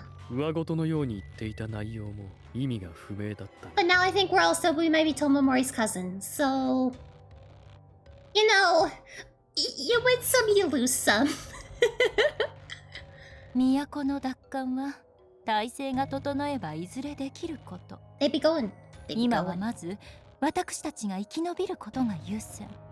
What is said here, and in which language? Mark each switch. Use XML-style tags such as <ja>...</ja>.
<ja>上事のように言っていた内容も意味が不明だった。</ja> <en>But now I think we might be Tomomori's cousin. So, you know, you win some, you lose some.</en> <ja>都の奪還は体制が整えばいずれできること。</ja> <en>They be going.</en> <ja>今はまず私たちが生き延びることが優先。</ja>